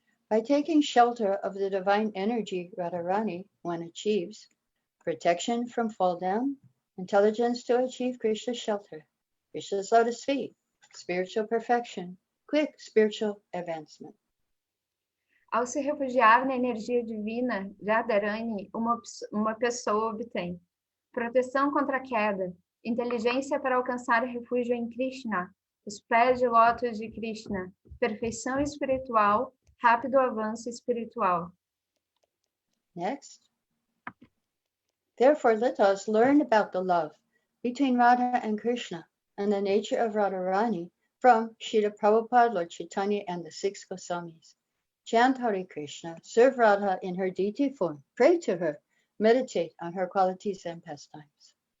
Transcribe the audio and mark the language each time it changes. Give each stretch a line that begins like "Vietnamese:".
English: By taking shelter of the divine energy Radharani, one achieves protection from fall down, intelligence to achieve Krishna's shelter, Krishna's lotus feet, spiritual perfection, quick spiritual advancement.
Portuguese: Ao se refugiar na energia divina Radharani, uma pessoa obtém proteção contra a queda, inteligência para alcançar refúgio em Krishna, os pés de lótus de Krishna, perfeição espiritual, rápido avanço espiritual.
English: Next. Therefore, let us learn about the love between Radha and Krishna and the nature of Radharani from Srila Prabhupada, Lord Chaitanya, and the 6 Goswamis. Chant Hare Krishna, serve Radha in her deity form, pray to her, meditate on her qualities and pastimes.